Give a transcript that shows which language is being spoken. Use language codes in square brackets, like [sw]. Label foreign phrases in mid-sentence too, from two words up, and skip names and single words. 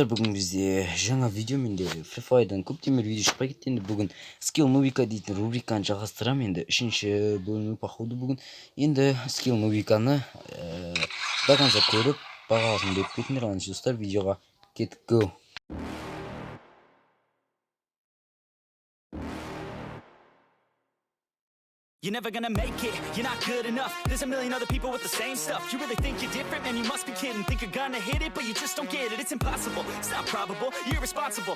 [kk] Бүгін бізде жаңа видео менде Free Fire'дан көптен бері видео шықпай кетті. Енді бүгін Skill Nubika дейтін рубриканы жалғастырамын. Енді үшінші бөлімі походу бүгін. Енді Skill Nubikаны [ru] до конца [kk] көріп бағасын беріп кетіңдер. Алайынша достар, видеоға кеттік. [en] Go! You're never gonna make it, you're not good enough. There's a million other people with the same stuff. You really think you're different? Man, you must be kidding. Think you're gonna hit it, but you just don't get it. It's impossible, it's not probable, you're irresponsible.